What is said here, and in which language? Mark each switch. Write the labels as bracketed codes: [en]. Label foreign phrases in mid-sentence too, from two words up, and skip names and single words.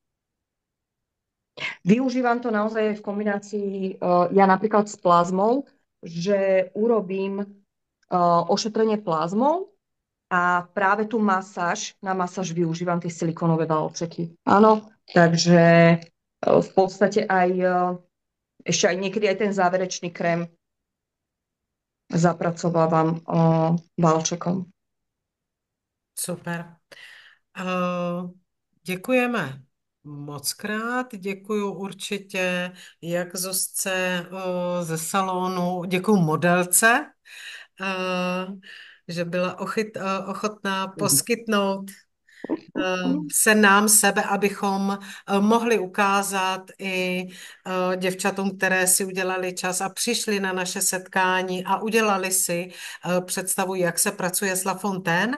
[sk] Využívam to naozaj v kombinácii, ja napríklad s plazmou, že urobím ošetrenie plazmou a práve tú na masáž využívam tie silikónové valčeky. Áno, takže v podstate ešte aj niekedy aj ten záverečný krém zapracovávam valčekom. Super. [cs] Děkujeme moc krát. Děkuju určitě jak Zuzce ze salonu, děkuju modelce, že byla ochotná poskytnout se nám, sebe, abychom mohli ukázat i děvčatům, které si udělali čas a přišli na naše setkání a udělali si představu, jak se pracuje s La Fontaine.